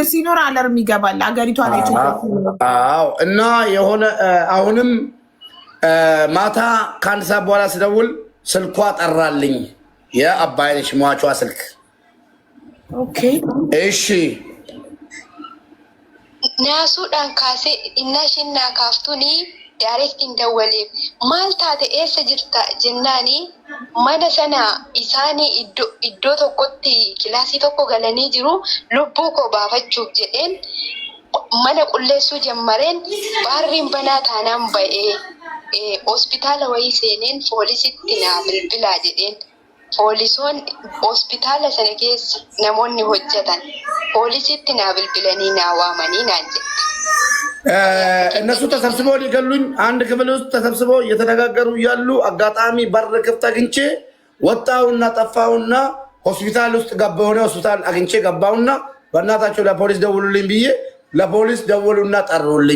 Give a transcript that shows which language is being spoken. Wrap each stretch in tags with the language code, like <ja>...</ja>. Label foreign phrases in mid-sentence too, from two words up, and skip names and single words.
<am>ሲኖር አላርም ይገባል። አገሪቷ ላይ አዎ። እና የሆነ አሁንም ማታ ከአንድ ሰዓት በኋላ ስደውል ስልኳ ጠራልኝ። የአባይነሽ ሟቿ ስልክ። ኦኬ እሺ</am> <om>naasuudhaan kaasee innashin naa kaaftuni daayirektiin dawwaleef maal taate eessa jirta jennaani mana sana isaanii iddoo tokkotti kilaasii tokko galanii jiru lubbuu koo baafachuuf jedheen mana qulleessuu jammareen baarriin banaa taanaan ba'ee hospitaala wayii seeneen poolisitti naa bilbilaa jedheen. Poolisoon hospitaala sana keessa namoonni hojjetan poolisitti naa bilbilanii naa waamanii naan jedhe.</om> <am>እነሱ ተሰብስበው ሊገሉኝ አንድ ክፍል ውስጥ ተሰብስበው እየተነጋገሩ እያሉ አጋጣሚ በር ክፍት አግኝቼ ወጣውና ጠፋውና ሆስፒታል ውስጥ ገባሁ። ሆስፒታል አግኝቼ ገባውና በእናታቸው ለፖሊስ ደውሉልኝ ብዬ ለፖሊስ ደውሉና ጠሩልኝ።</am>